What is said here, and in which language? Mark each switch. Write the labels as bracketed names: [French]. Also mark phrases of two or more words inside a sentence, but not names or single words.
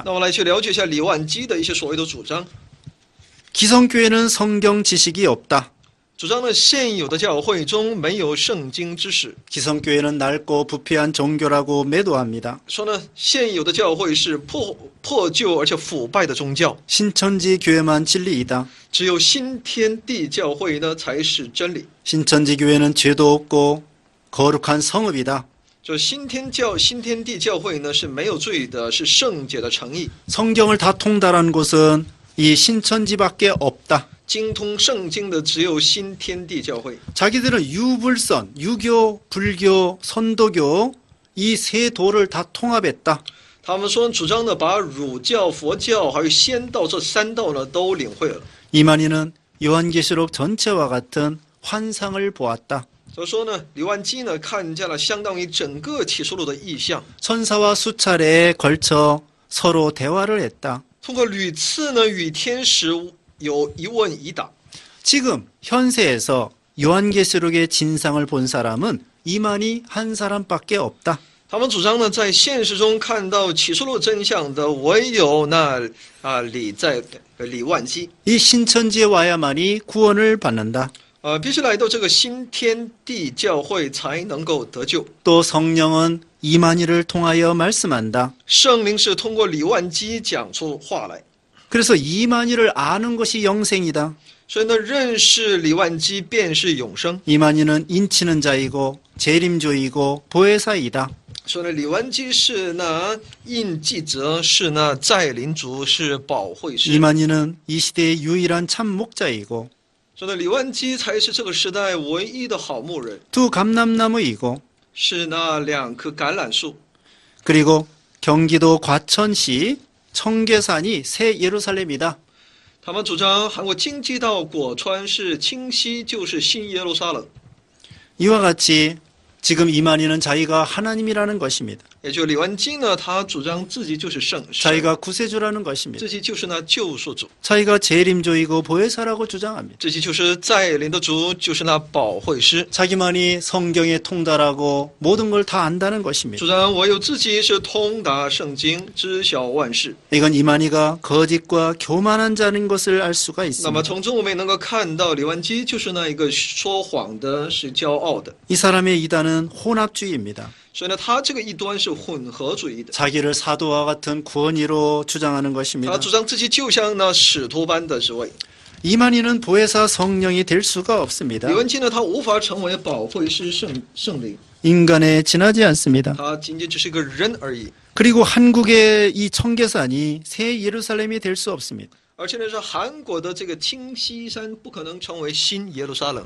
[Chinese] 那我来去了解一下李万基的一些所谓的主张。 [Korean] 기성교회는 성경 지식이 없다. [Chinese] 主张呢，现有的教会中没有圣经知识。 [Korean] 기성교회는 낡고 부패한 종교라고 매도합니다. [Chinese] 说呢，现有的教会是破旧而且腐败的宗教， [Korean] 신천지 교회만 진리이다. [Chinese] 只有新天地教会呢才是真理。 [Korean] 신천지 교회는 죄도 없고 거룩한 성읍이다. [Chinese] 就新天地教会呢是没有罪的，是圣洁的诚意。 [Korean] 성경을 다 통달한 곳은 이 신천지밖에 없다. [Chinese] 精通圣经的只有新天地教会。 [Korean] 자기들은 유불선, 유교, 불교, 선도교 이 세 도를 다 통합했다. [Chinese] 他们说主张呢，把儒教、佛教还有仙道这三道呢都领会了。 [Korean] 이만희는 요한계시록 전체와 같은 환상을 보았다. [Chinese] 所以说呢，李万基呢看见了相当于整个启示录的意象， [Korean] 천사와 수차례에 걸쳐 서로 대화를 했다. [Chinese] 通过屡次呢与天使有一问一答。 [Korean] 지금 현세에서 요한계시록의 진상을 본 사람은 이만희 한 사람밖에 없다. [Chinese] 他们主张呢，在现实中看到启示录真相的唯有那李万基。 [Korean] 이 신천지에 와야만이 구원을 받는다. [Chinese] 必须来到这个新天地教会才能够得救。 [Korean] 또 성령은 이만희를 통하여 말씀한다. [Chinese] 圣灵是通过李万基讲出话来， [Korean] 그래서 이만희를 아는 것이 영생이다. [Chinese] 所以呢，认识李万基便是永生。 [Korean] 이만희는 인치는 자이고 재림조이고 보혜사이다. [Chinese] 所以呢，李万基是那印记者，是那在灵族，是保惠师。 [Korean] 이만희는 이 시대의 유일한 참 목자이고 [Chinese] 所以呢，李万基才是这个时代唯一的好牧人， [Korean] 두 감람나무이고 [Chinese] 是那2棵橄榄树。 [Korean] 그리고 경기도 과천시 청계산이 새 예루살렘이다. [Chinese] 他们主张韩国京畿道果川市清溪就是新耶路撒冷， [Korean] 이와 같이 지금 이만희는 자기가 하나님이라는 것입니다. [Chinese] 也就李万基呢，他主张自己就是神， [Korean] 자기가 구세주라는 것입니다. [Chinese] 自己就是那救赎主， [Korean] 자기가 재림조이고 보혜사라고 주장합니다. [Chinese] 自己就是在灵的主，就是那保惠师。 [Korean] 자기만이 성경에 통달하고 모든 걸 다 안다는 것입니다. [Chinese] 主张唯有自己是通达圣经，知晓万事。 [Korean] 이건 이만희가 거짓과 교만한 자인 것을 알 수가 [Chinese] 那么 [Korean] 있습니다. [Chinese] 从中我们也能够看到，李万基就是那一个说谎的，是骄傲的。 [Korean] 이 사람의 이단은 혼합주의입니다. [Chinese] 所以呢，他这个异端是混合主义的， [Korean] 자기를 사도와 같은 구원이로 주장하는 [Chinese] 他 [Korean] 것입니다. [Chinese] 主张自己就像那使徒般的职位。 [Korean] 이만희는 보혜사 성령이 될 수가 없습니다. [Chinese] 李文基呢，他无法成为保惠师圣灵， [Korean] 인간에 지나지 않습니다. [Chinese] 他仅仅只是一个人而已。 [Korean] 그리고 한국의 이 청계산이 새 예루살렘이 될 수 없습니다. [Chinese] 而且呢，是韩国的这个清溪山不可能成为新耶路撒冷。